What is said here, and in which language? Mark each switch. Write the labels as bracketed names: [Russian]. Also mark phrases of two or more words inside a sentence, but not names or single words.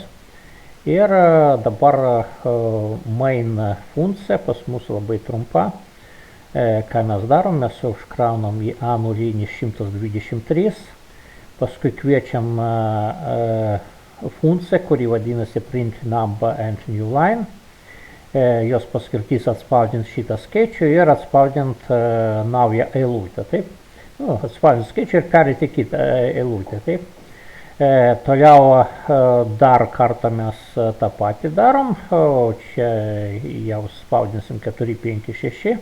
[Lithuanian] Ir dabar main funkcija pas mus labai trumpa. Ką mes darom, mes užkraunam į A0123, paskui kviečiam funkcija, kuri vadinasi [English] print number and new line. [Lithuanian] Jos paskirtis atspausdint šitą skaičių ir atspausdint naują eilutę. Taip? Atspausdint skaičių ir perėti kitą eilutę. Taip? Toliau dar kartą mes tą patį darom. Čia jau spausdinsim 4, 5, 6.